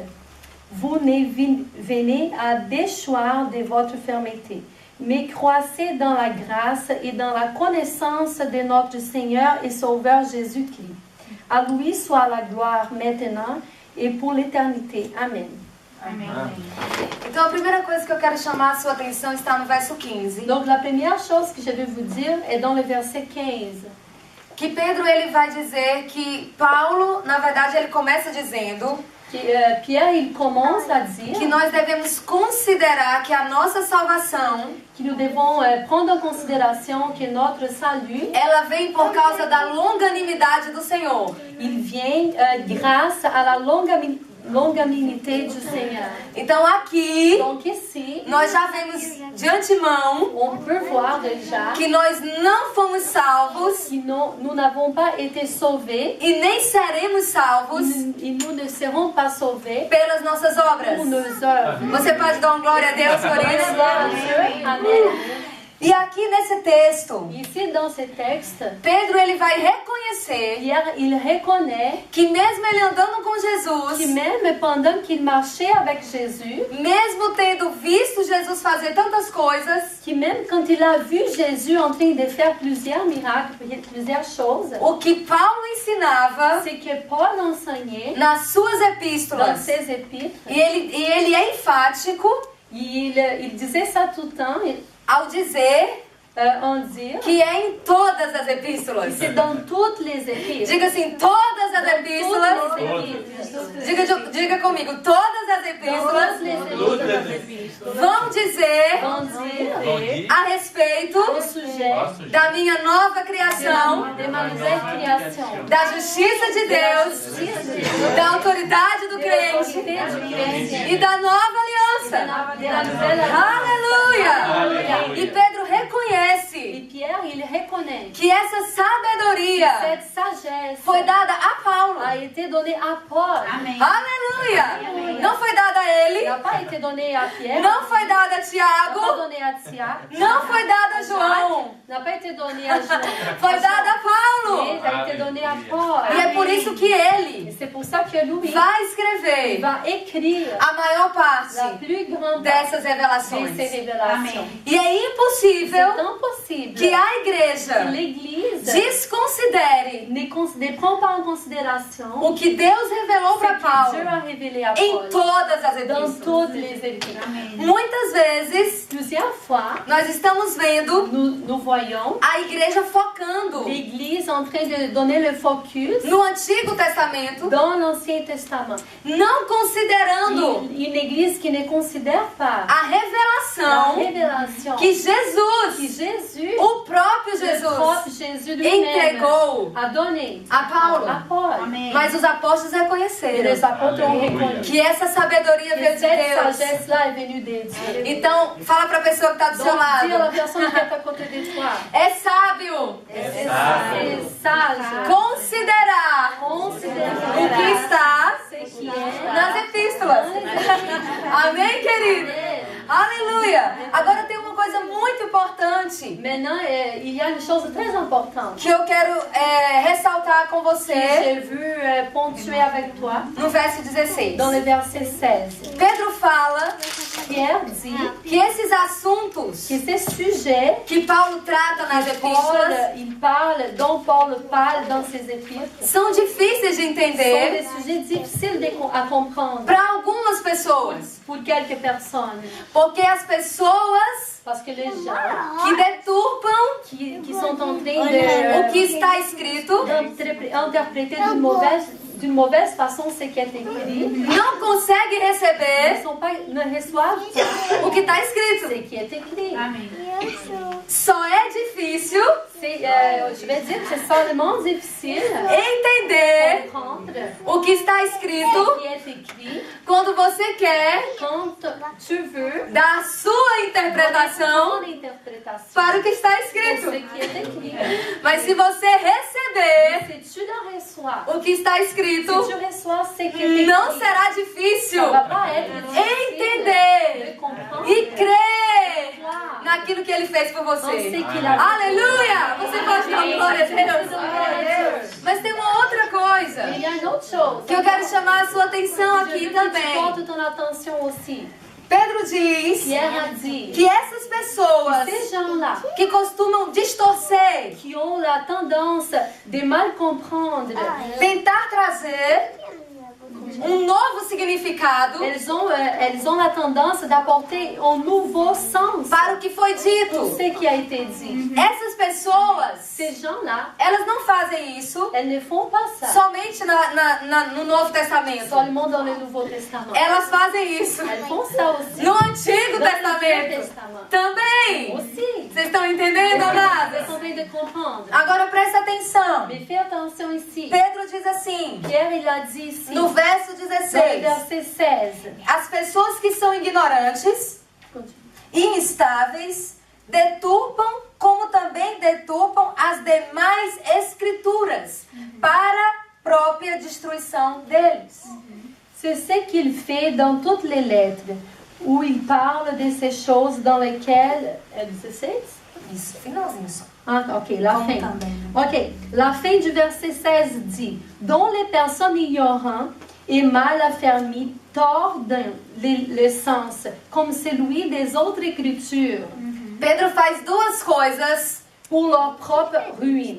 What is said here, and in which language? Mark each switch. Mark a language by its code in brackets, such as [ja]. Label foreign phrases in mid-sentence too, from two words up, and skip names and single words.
[fr] Vous ne venez à déchoir de votre fermeté, mais croissez dans la grâce et dans la connaissance de notre Seigneur et Sauveur Jésus-Christ. À lui soit la gloire maintenant et pour l'éternité. Amen. [pt] Amém. Então a primeira coisa que eu quero chamar a sua atenção está no verso 15. [fr] Donc la première chose que je vais vous dire est dans le verset 15. [pt] Que Pedro ele vai dizer que Paulo, na verdade, ele começa dizendo [fr] Pierre, il commence à dire [pt] que nós devemos considerar que a nossa salvação, [fr] que nous devons prendre en considération que notre salut, [pt] ela vem por causa da longanimidade do Senhor. [fr] il vient grâce à la longanimité du Seigneur. [pt] Então aqui, [fr] Donc ici, [pt] nós já vemos de antemão [fr] on peut voir déjà [pt] que nós não fomos salvos [fr] que nous n'avons pas été sauvés [pt] e nem seremos salvos [fr] et nous ne serons pas sauvés [pt] pelas nossas obras. [fr] pour nos œuvres. [pt] Você pode dar uma glória a Deus por isso? [fr] Gloire à Dieu. Amen. [pt] E aqui nesse texto, [fr] Ici, dans ce texte, [pt] Pedro ele vai reconhecer [fr] Pierre, il reconnaît [pt] que mesmo ele andando com [fr] que [pt] Jesus, [fr] même pendant qu'il marchait avec Jésus, [pt] mesmo tendo visto Jesus fazer tantas coisas, [fr] que même quand il a vu Jésus en train de faire plusieurs miracles, plusieurs choses, [pt] o que Paulo ensinava [fr] c'est que Paul enseignait [pt] nas suas [fr] dans [pt] epístolas, [fr] ses épîtres, [pt] e ele é enfático [fr] il disait ça tout le temps, [pt] ao dizer [fr] en dire [pt] que é em todas as epístolas. [fr] c'est dans toutes les épîtres. [pt] Diga assim, todas as epístolas. [fr] Toutes les épîtres. [pt] Diga comigo, todas as epístolas [fr] Toutes les épîtres [pt] vão dizer [fr] vont dire [pt] a respeito [fr] au sujet [pt] da minha nova criação, [fr] de ma nouvelle création, [pt] da justiça de Deus, da autoridade do crente e da nova aliança. [fr] de la nouvelle [pt] Aleluia! E Pedro [fr] Et [pt] reconhece [fr] Pierre, il reconnaît [pt] que essa sabedoria [fr] cette sagesse [pt] foi dada a Paulo. [fr] a été donnée à Paul. [pt] Aleluia! Não foi dada a [fr] Elle [pt] ele, [fr] n'a pas été donnée à Pierre, [pt] não foi dada a [fr] n'a pas [pt] Tiago, [fr] donnée à Tiago, [pt] não foi dada a João, [fr] n'a pas été donnée à Jean, [pt] foi dada a [fr] mais [pt] Paulo. [fr] a été donnée à Paul. [pt] E é por isso que ele [fr] Et c'est pour ça que lui [pt] vai escrever [fr] va écrire [pt] a maior [fr] la [pt] parte [fr] plus grande [pt] dessas [fr] de [pt] revelações. [fr] ces révélations. [pt] E é impossível [fr] C'est impossible possible [pt] que a [fr] que [pt] igreja [fr] l'Église [pt] desconsidere [fr] ne prend pas en considération [pt] o que Deus revelou [fr] ce [pt] para [fr] que [pt] Paulo [fr] Dieu a révélé à [pt] em [fr] Paul [pt] todas as [fr] dans [pt] epístolas. [fr] toutes les épîtres. [pt] Muitas vezes [fr] Plusieurs fois, [pt] nós estamos vendo [fr] nous voyons [pt] a igreja focando [fr] l'Église en train de donner le focus [pt] no Antigo Testamento, [fr] dans l'Ancien Testament. [pt] não considerando [fr] Une Église qui ne considère pas [pt] a [fr] la [pt] revelação [fr] révélation [pt] que Jesus, [fr] que Jésus, [pt] o próprio [fr] le [pt] Jesus, [fr] propre Jésus lui-même, [pt] entregou [fr] a donné [pt] a Paulo. [fr] à Paul. [pt] Mas os apóstolos [fr] Et [pt] reconheceram [fr] les apôtres ont reconnu [pt] que essa sabedoria [fr] que [pt] veio [fr] de cette [pt] Deus. [fr] sagesse-là est venue de Dieu. [pt] Então, fala para a pessoa que está do seu [fr] Donc, dis à la [pt] lado. [fr] personne qui est à côté de toi, [pt] É sábio [fr] c'est sage, [pt] considerar [fr] considérer [pt] o que está [fr] ce qui est [pt] nas epístolas. Amém, querido? Aleluia! Agora tem uma coisa muito importante [fr] Maintenant, il y a une chose très importante [pt] que eu quero ressaltar com [fr] que [pt] você [fr] j'ai vu ponctuer avec toi [pt] no verso 16. [fr] dans le verset 16. [pt] Pedro fala [fr] Pierre dit [pt] que esses assuntos [fr] que ces sujets [pt] que Paulo trata nas epístolas [fr] dont Paul parle dans ses épîtres [pt] são difíceis de [fr] sont [pt] entender [fr] des sujets difficiles à comprendre [pt] para algumas pessoas, [fr] pour quelques personnes. [pt] porque as pessoas [fr] Parce que les gens [pt] que deturpam [fr] qui sont en train [pt] o que está escrito [fr] d'interpréter d'une mauvaise façon ce qui est écrit [pt] não conseguem receber [fr] ne reçoivent pas [pt] o que está [fr] ce [pt] escrito. [fr] qui est écrit. [pt] Só é difícil [fr] Je vais dire que c'est seulement difficile [pt] entender [fr] de comprendre [pt] o que está [fr] ce [pt] escrito [fr] qui est écrit [pt] quando você quer [fr] quand tu veux [pt] dar a sua interpretação [fr] ton interprétation [pt] para o que está [fr] de [pt] escrito. [fr] ce qui est écrit. [pt] Mas se você receber [fr] Si tu le reçois, [pt] o que está [fr] si [pt] escrito, [fr] tu reçois ce qui est écrit, [pt] não será difícil [fr] ça va pas être difficile [pt] entender [fr] de comprendre [pt] e crer [fr] croire [pt] naquilo que ele fez por [fr] dans ce [pt] você. [fr] qu'il a [pt] Aleluia! Você pode dar glória a Deus. Mas tem uma outra coisa [fr] Il y a une autre chose [pt] que eu quero chamar a sua atenção [fr] je [pt] aqui [fr] veux que tu [pt] também. [fr] portes ton attention aussi. [pt] Pedro diz [fr] Pierre a dit [pt] que essas pessoas [fr] ces gens-là [pt] que costumam distorcer, [fr] qui ont la tendance de mal comprendre, [pt] tentar trazer novo significado [fr] elles ont la tendance d'apporter un nouveau sens [pt] para o que foi [fr] pour [pt] dito. [fr] ce qui a été dit. [pt] Essas pessoas, [fr] Ces gens-là, [pt] elas não fazem isso [fr] elles ne font pas ça [pt] somente no Novo Testamento. [fr] seulement dans le Nouveau Testament. [pt] Elas fazem isso [fr] Elles font ça aussi [pt] no Antigo [fr] dans l'Ancien [pt] Testamento [fr] Testament. [pt] também. [fr] Aussi. [pt] Vocês estão entendendo, [fr] Vous [pt] amadas? [fr] êtes en train de comprendre. [pt] Agora presta atenção. [fr] Mais fais attention ici. [pt] Pedro diz assim, [fr] Pierre, il a dit ici, [pt] no verso [fr] dans le [pt] 16, [fr] verset 16. [pt] as pessoas que são ignorantes e instáveis deturpam, como também deturpam as demais escrituras para própria destruição deles. [fr] C'est ce qu'il fait dans toutes les lettres, où il parle de ces choses dans lesquelles... 16? [pt] Isso, finalzinho só. [fr] Ah, ok, la fin. Ok, la fin du verset 16 dit, dont les personnes ignorantes et mal affermies tordent le sens, comme celui des autres écritures, [pt] Pedro faz duas coisas [fr] pour leur propre ruine.